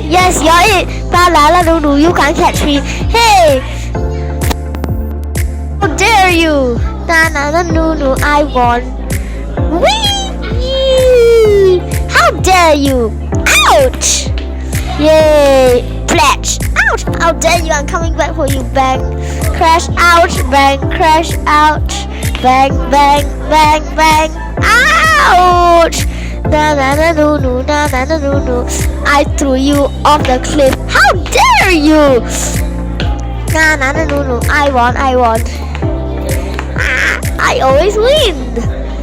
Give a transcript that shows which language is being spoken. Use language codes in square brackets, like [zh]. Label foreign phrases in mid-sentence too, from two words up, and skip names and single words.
[en] Yes, you're it. La la la no no, you can't catch me. Hey! How dare you? Na na na no no, I won. Whee! How dare you? Ouch! Yay! Pledge! Ouch! How dare you? I'm coming back for you. Bang! Crash! Ouch! Bang! Crash! Ouch! Bang! Bang! Bang! Bang! Ouch! Na na na no no, na na na no no. I threw you off the cliff. How dare you? Na na na no no. I won. I won. I always win.